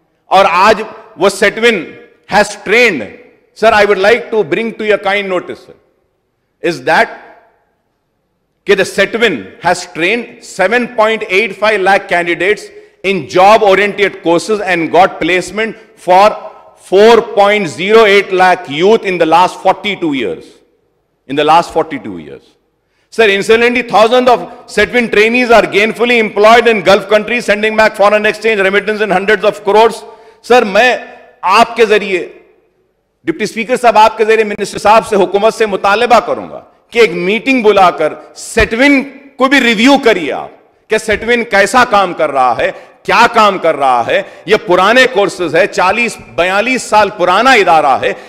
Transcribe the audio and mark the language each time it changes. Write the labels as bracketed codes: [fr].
[hi] और आज वो [en] Setwin has trained, sir I would like to bring to your kind notice is that कि the Setwin has trained 7.85 lakh candidates in job oriented courses and got placement for 4.08 lakh youth in the last 42 years. In the last 42 years. Sir, incidentally, thousands of Setvin trainees are gainfully employed in Gulf countries, sending back foreign exchange remittance in hundreds of crores. [hi] Sir, मैं आपके जरिए, deputy speaker साहब आपके जरिए minister साहब से, हुकूमत से मुतालबा करूंगा कि एक मीटिंग बुलाकर सेटविन को भी रिव्यू करिए आप, कि सेटविन कैसा काम कर रहा है, क्या काम कर रहा है. ये पुराने कोर्सेज है, 40-42 साल पुराना इदारा है.